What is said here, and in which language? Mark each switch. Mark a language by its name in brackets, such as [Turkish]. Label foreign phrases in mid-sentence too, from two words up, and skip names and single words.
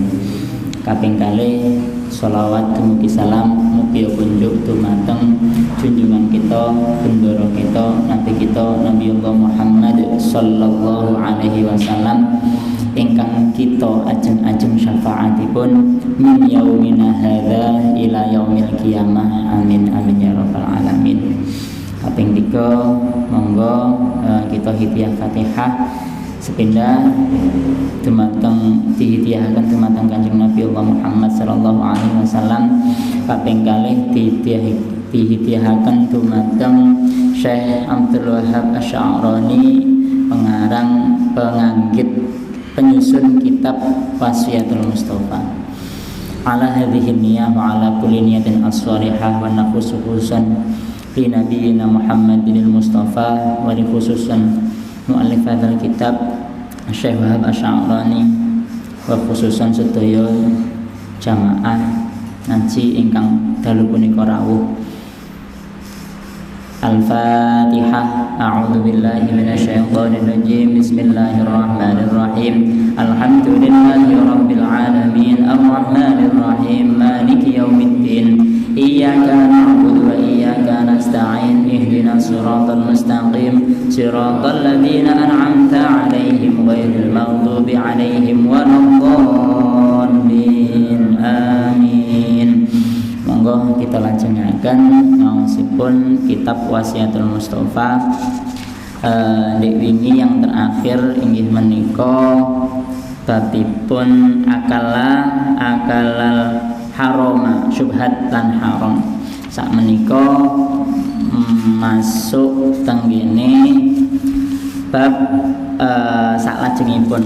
[Javanese] Kaping kalih sholawat dumugi salam mugi kunjuk dumateng junjungan kita, bendoro kita, nabi kita Nabiullah Muhammad [Arabic] صلى الله عليه وسلم [Javanese] ingkang kita ajeng-ajeng syafaatipun [Arabic] من يومنا هذا إلى يوم القيامة. آمين آمين يا رب العالمين. [Javanese] Kaping 3 monggo kita hidayah Fatihah sepindah dumateng dihidyahaken dumateng Kanjeng Nabi Allah Muhammad [Arabic] صلى الله عليه وسلم. [Javanese] Kaping kalih dihidyahaken dumateng Syekh Abdul Wahab Asy'arani, pengarang penganggit penyusun kitab Wasiyatul Mustafa. [Arabic] على هذه النية وعلى كل نية صالحة وخصوصا لنبينا محمد المصطفى وخصوصا مؤلف هذا الكتاب الشيخ وهاب الشعراني وخصوصا mu'allif hadzal kitab Syekh Wahab Asy'arani wa khususan [Javanese] sedaya jamaah ngaji ingkang dalu punika rawuh. [Arabic] Al-Fatihah. أعوذ بالله من الشيطان الرجيم. بسم الله الرحمن الرحيم. الحمد لله رب العالمين. الرحمن الرحيم. مالك يوم الدين. إياك نعبد وإياك نستعين. اهدنا الصراط المستقيم. صراط الذين أنعمت عليهم غير المغضوب عليهم ولا الضالين. Amin. [Javanese] Monggo kita lajengaken ngaosipun kitab Wasiyatul Mustafa. Dek wingi [Indonesian] yang terakhir [Javanese] inggih menika babipun [Arabic] أكل الحرام [Javanese] syubhat lan haram. Sak menika masuk tenggene bab salajengipun.